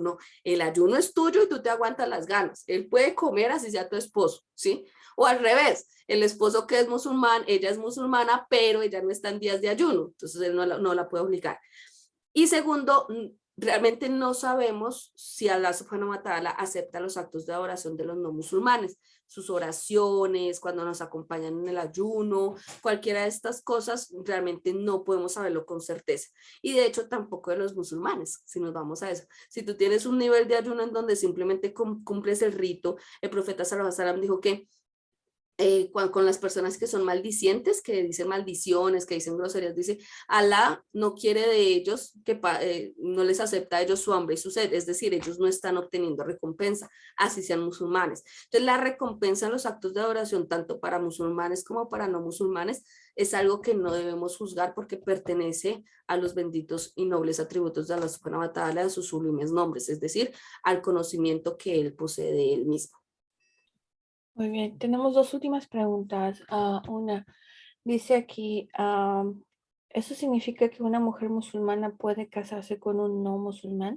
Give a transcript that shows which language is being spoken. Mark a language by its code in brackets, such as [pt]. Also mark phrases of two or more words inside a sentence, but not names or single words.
[es] No, el ayuno es tuyo y tú te aguantas las ganas. Él puede comer así sea tu esposo, ¿sí? O al revés, el esposo que es musulmán, ella es musulmana, pero ella no está en días de ayuno, entonces él no la puede obligar. Y segundo, realmente no sabemos si Allah [ar] سبحانه وتعالى [es] acepta los actos de adoración de los no musulmanes, sus oraciones, cuando nos acompañan en el ayuno, cualquiera de estas cosas, realmente no podemos saberlo con certeza. Y de hecho tampoco de los musulmanes, si nos vamos a eso. Si tú tienes un nivel de ayuno en donde simplemente cumples el rito, el profeta [ar] صلى الله عليه وسلم [es] dijo que con las personas que son maldicientes, que dicen maldiciones, que dicen groserías, dice, Alá no quiere de ellos, no les acepta a ellos su hambre y su sed, es decir, ellos no están obteniendo recompensa, así sean musulmanes. Entonces la recompensa en los actos de adoración, tanto para musulmanes como para no musulmanes, es algo que no debemos juzgar porque pertenece a los benditos y nobles atributos de Allah [ar] سبحانه وتعالى, [es] de sus sublimes nombres, es decir, al conocimiento que él posee de él mismo. Muy bien, tenemos dos últimas preguntas. Una, dice aquí, ¿eso significa que una mujer musulmana puede casarse con un no musulmán?